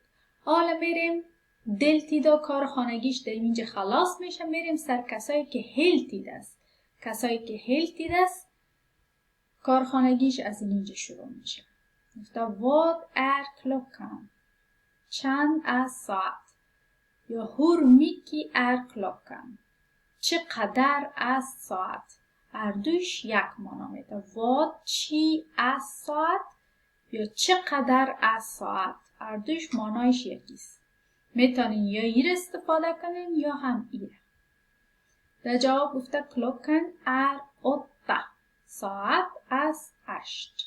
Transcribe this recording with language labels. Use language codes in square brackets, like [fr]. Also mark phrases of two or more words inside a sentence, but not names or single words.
[fa] حالا میریم دلتیدا کار خانگیش در اینجا خلاص میشه، میریم سر کسایی که هلتید است. کسایی که هلتید است کار خانگیش از اینجا شروع میشه. گفته [sv] vad klockan, [fa] چند از ساعت، یا [sv] hur mycket klockan، [fa] چقدر از ساعت. هر دوش یک معنا میده. واد چی از ساعت یا چقدر از ساعت، هر دوش معنایش یکیست. میتونین یا ایر استفاده کنین یا هم ایر. در جواب گفته کلوکن 8، ساعت از 8.